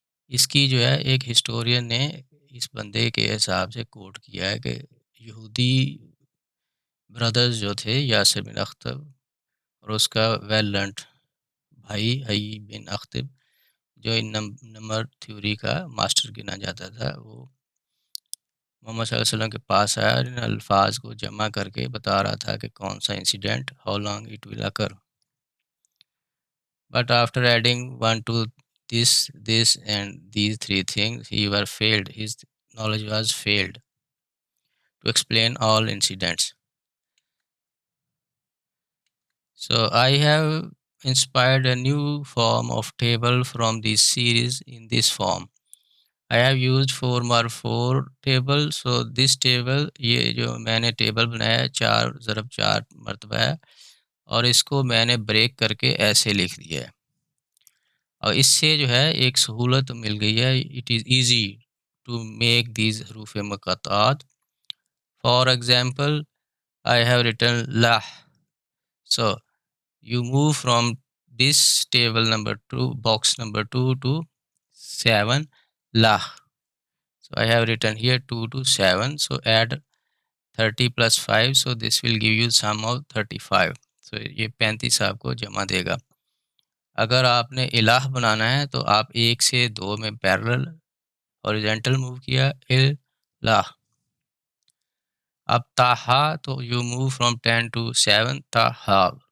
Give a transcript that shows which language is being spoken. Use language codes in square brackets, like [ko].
[ur] اس کی جو ہے ایک ہسٹورین نے اس بندے کے حساب سے کوٹ کیا ہے کہ یہودی برادرز جو تھے یاسر بن اخطب اور اس کا [en] well learnt [ur] بھائی حی بن اخطب جو ان نمبر تھیوری کا ماسٹر گنا جاتا تھا، وہ محمد صلی اللہ علیہ وسلم کے پاس آیا اور ان الفاظ کو جمع کر کے بتا رہا تھا کہ کون سا incident [en] How long it will occur. But after adding one two this and these three things he were failed, his knowledge was failed to explain all incidents. So I have inspired a new form of table from this series in this form. I have used 4x4 table. So this table [ur] یہ جو میں نے table بنایا ہے 4x4 مرتبہ ہے اور اس کو میں نے بریک کر کے ایسے لکھ دیا ہے اور اس سے جو ہے ایک سہولت مل گئی ہے. [en] It is easy to make these حروف مقطعات. For example I have written لہ. So you move from this table number 2, box number 2 to 7 lah. So I have written here 2 to 7. So add 30 plus 5. So this will give you sum of 35. So [ur] یہ 35 آپ کو جمع دے گا. اگر آپ نے الہ بنانا ہے تو آپ 1 سے 2 میں پیرلل ہاریزونٹل موو کیا الہ. [en] اب تاہا تو یو موو فرام 10 to 7 تاہا.